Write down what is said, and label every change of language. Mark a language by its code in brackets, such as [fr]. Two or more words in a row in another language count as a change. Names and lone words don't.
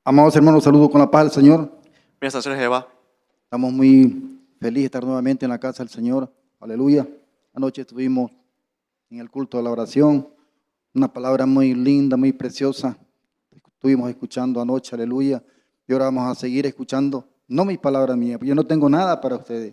[es] Amados hermanos, saludo con la paz del Señor. [ja] 皆さん、主の平和。 [es] Estamos muy felices de estar nuevamente en la casa del Señor. Aleluya. Anoche estuvimos en el culto de la oración. Una palabra muy linda, muy preciosa. Estuvimos escuchando anoche, aleluya. Y ahora vamos a seguir escuchando. No mi palabra mía, yo no tengo nada para ustedes.